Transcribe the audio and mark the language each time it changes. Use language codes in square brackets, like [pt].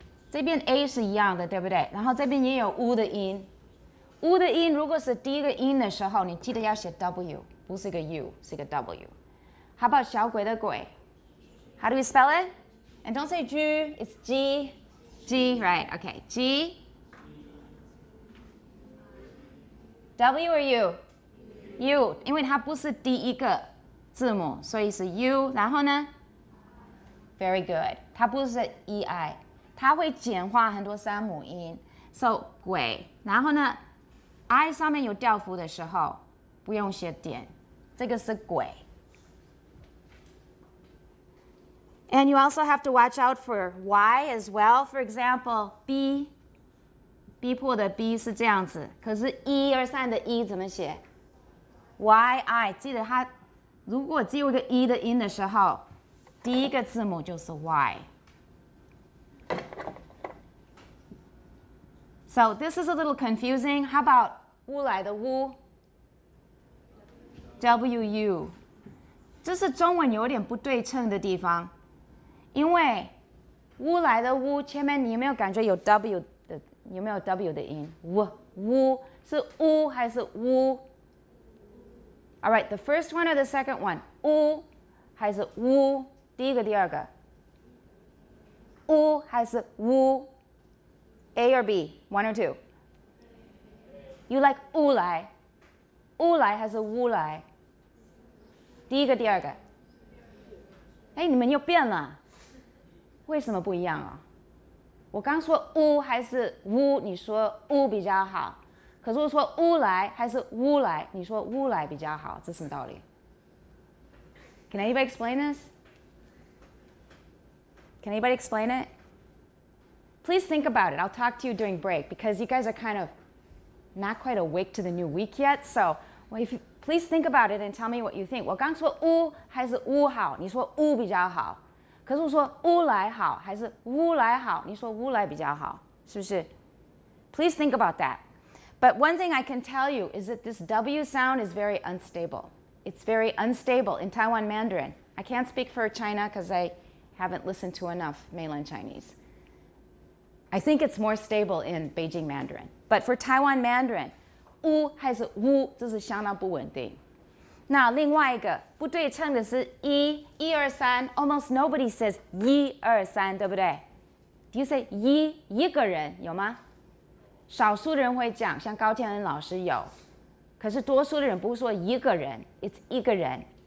[zh] 这边 A 是一样的，对不对？然后这边也有 U 的音。 U 的音如果是第一个音的时候，你记得要写 W， 不是一个 U， 是一个 W。 [en] How about [zh] 小鬼的鬼 [en] ？How do we spell it? And don't say G, it's G. G, right? Okay, G. W or U? [zh] U， 因为它不是第一个字母，所以是 U。然后呢 ？ [en] Very good， [zh] 它不是 EI， 它会简化很多三母音。 [en] So [zh] 鬼，然后呢 ，I 上面有调符的时候不用写点，这个是鬼。 [en] And you also have to watch out for Y as well. For example, [zh] B 破的 B 是这样子，可是1、2、3的1怎么写 ？Y-I， 记得它如果只有一个 E 的音的时候，第一个字母就是 Y。 [en] So this is a little confusing. How about [zh] 乌来的乌 ？W-U， 这是中文有点不对称的地方。因为乌来的乌前面你有没有感觉有 W 的？有没有 W 的音？乌是乌还是乌 [en] ？All right, the first one or the second one？ [zh] 乌还是乌？第一个、第二个？乌还是乌 ？ [en] A or B? One or two? You like [zh] 乌来？乌来还是乌来？第一个、第二个？哎，你们又变了。为什么不一样啊？我刚说乌还是乌，你说乌比较好。可是我说乌来还是乌来，你说乌来比较好，这什么道理 ？ [en] Can anybody explain this? Can anybody explain it? Please think about it. I'll talk to you during break because you guys are kind of not quite awake to the new week yet. So, please think about it and tell me what you think. [zh] 我刚说乌还是乌好，你说乌比较好。可是我说乌来好还是乌来好？你说乌来比较好，是不是 ？ [en] Please think about that. But one thing I can tell you is that this W sound is very unstable. It's very unstable in Taiwan Mandarin. I can't speak for China because I haven't listened to enough mainland Chinese. I think it's more stable in Beijing Mandarin. But for Taiwan Mandarin, [zh] 乌还是乌，这是相当不稳定。那另外一个不对称的是1、2、3 ， [en] almost nobody says 1、2、3， [zh] 对不对 ？ [en] Do you say [zh] 一个人有吗？少数的人会讲，像高天恩老师有，可是多数的人不说一个人 ， [en] it's [zh] 一个人。